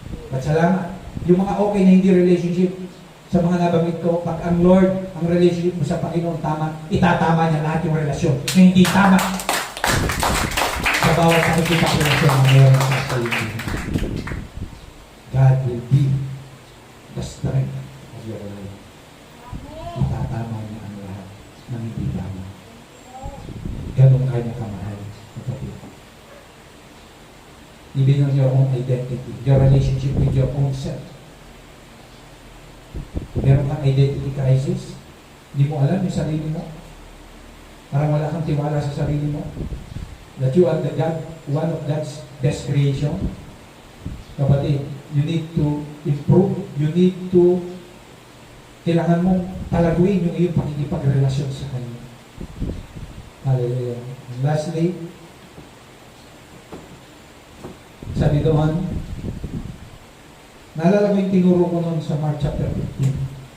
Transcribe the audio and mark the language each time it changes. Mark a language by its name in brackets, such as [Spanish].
[Filipino] At salamat, yung mga okay na hindi relationship, sa mga nabanggit ko, pag ang Lord, ang relationship mo sa Panginoon tama, itatama niya lahat yung relasyon na hindi tama sa bawat pakikipagrelasyon na meron sa sarili. [English] God will be the strength of your life. [Filipino] Itatama niya ang lahat ng hindi tama. Ganun kanya kamahal. Kapatid. [English] Even on your own identity, your relationship with your own self. [Filipino] Meron kang identity crisis, hindi mo alam yung sarili mo. Parang wala kang tiwala sa sarili mo. [English] That you are the God, one of God's best creation. Kapatid, you need to improve. You need to, [Filipino] kailangan mong talaguin yung iyong pakikipagrelasyon sa Kanya. Hallelujah. [English] And lastly, [Filipino] sabi doon, naalala ko yung tinuro ko noon sa Mark chapter 15.